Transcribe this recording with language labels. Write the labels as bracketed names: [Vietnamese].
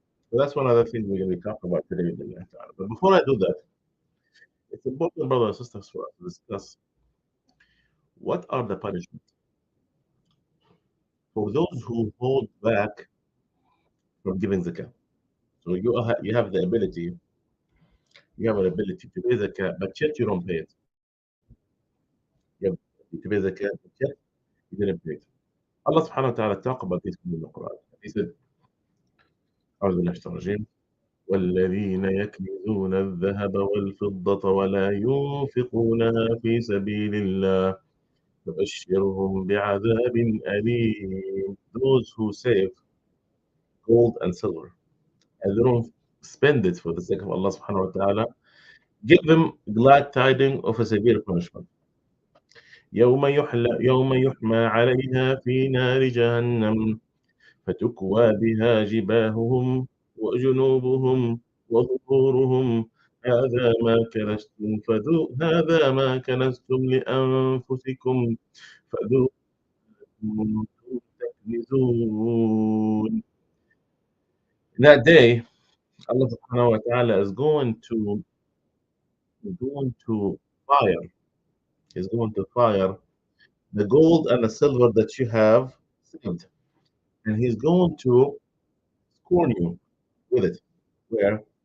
[English] So that's one of the things we're going to be talking about today. But before I do that, it's important, brothers and sisters, for us to discuss what are the punishments for those who hold back from giving Zakat. So you have the ability, you have an ability to pay Zakat, but yet you don't pay it. You have the ability to pay Zakat, but yet you didn't pay it. Allah subhanahu wa ta'ala talk about this in the Quran. He said, [Arabic] أعوذ بالله من الشيطان الرجيم والذين يكنزون الذهب والفضة ولا ينفقونها في سبيل الله فبشرهم بعذاب أليم. [English] Those who save gold and silver and they don't spend it for the sake of Allah subhanahu wa ta'ala, give them glad tidings of a severe punishment. [Arabic] يوم يحمى عليها في نار جهنم فتكوى بها جباههم وجنوبهم وظهورهم هذا ما كنزتم لأنفسكم فذوقوا ما كنتم تكنزون. [English] In that day, Allah subhanahu wa ta'ala is going to fire. He's going to fire the gold and the silver that you have saved, and he's going to scorn you with it. Where?